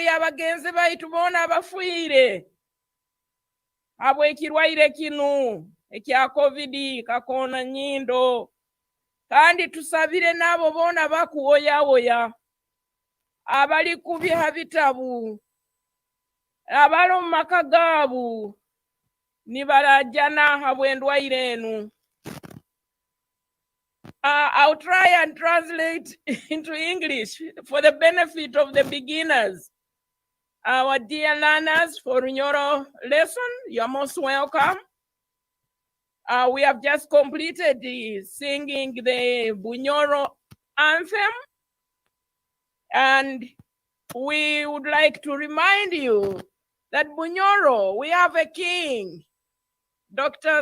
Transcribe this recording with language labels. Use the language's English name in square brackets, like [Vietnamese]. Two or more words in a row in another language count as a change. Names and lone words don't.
[Nyoro] y'abagenzi baitu bona abafiire habw'ekirwaire kinu ekya covid kakoona nyindo, kandi tusabire n'abo bona bakuwoyawoya abali kubiha bitabu abali omu maka gaabo nibarajana habw'endwaire enu. [English] I'll try and translate into English for the benefit of the beginners. Our dear learners for Runyoro lesson, you're most welcome. We have just completed singing the Bunyoro anthem, and we would like to remind you that Bunyoro, we have a king, Dr.